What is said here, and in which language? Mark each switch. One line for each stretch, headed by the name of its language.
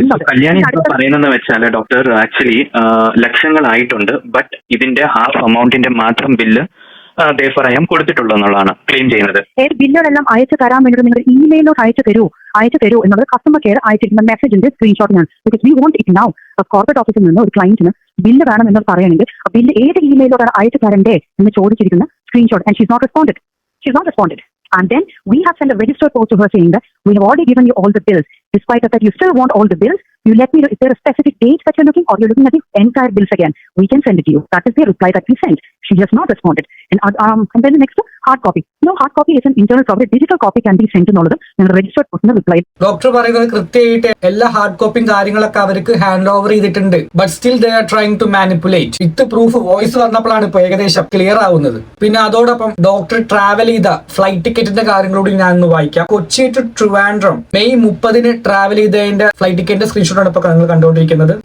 Malayalam: കല്യാണി പറയുന്നത് വെച്ചാൽ doctor actually ലക്ഷങ്ങളായിട്ടുണ്ട്, but ഇതിന്റെ ഹാഫ് എമൗണ്ടിന്റെ മാത്രം ബില്ല് കൊടുത്തിട്ടുള്ളൂ എന്നുള്ളതാണ് ക്ലെയിം ചെയ്യുന്നത്. ബില്ലുകളെല്ലാം അയച്ചു തരാൻ വേണ്ടി നിങ്ങൾ ഇമെയിലോട്ട് അയച്ചു തരൂ എന്നുള്ളത് customer care അയച്ചിരിക്കുന്ന മെസ്സേജിന്റെ സ്ക്രീൻഷോട്ടാണ്.
English: Because we want it now.
Malayalam: Corporate ഓഫീസിൽ നിന്ന് ഒരു ക്ലയന്റിന് ബില്ല് വേണം എന്ന് പറയുകയാണെങ്കിൽ ബില്ല് ഏത് ഇമെയിലോട്ടാണ് അയച്ചു തരണ്ടേ എന്ന് ചോദിച്ചിരിക്കുന്ന screenshot.
English: And she's not responded. And then we have sent a registered post to her saying that we have already given you all the bills. Despite that you still want all the bills, you let me know if there are specific dates that you're looking, or you're looking at the entire bills again. We can send it to you. That is the reply that we sent. She has not responded. And then the next hard copy. No, hard copy is an internal property. Digital copy can be sent to all of them. And the registered post reply.
Malayalam: Doctor പറയുന്നത് കൃത്യമായിട്ട് എല്ലാ hard കോപ്പിയും കാര്യങ്ങളൊക്കെ അവർക്ക് hand over ചെയ്തിട്ടുണ്ട്.
English: But still they are trying to manipulate.
Malayalam: With proof voice വന്നപ്പോഴാണ് ഇപ്പൊ ഏകദേശം ക്ലിയർ ആവുന്നത്. പിന്നെ അതോടൊപ്പം ഡോക്ടർ ട്രാവൽ ചെയ്ത ഫ്ലൈറ്റ് ടിക്കറ്റിന്റെ കാര്യങ്ങളോട് ഞാൻ ഒന്ന് വായിക്കാം. Kochi to Trivandrum May 30-ന് travel ചെയ്തതിന്റെ ഫ്ലൈറ്റ് ടിക്കറ്റിന്റെ സ്ക്രീൻഷോട്ടാണ് ഇപ്പൊ നിങ്ങൾ കണ്ടുകൊണ്ടിരിക്കുന്നത്.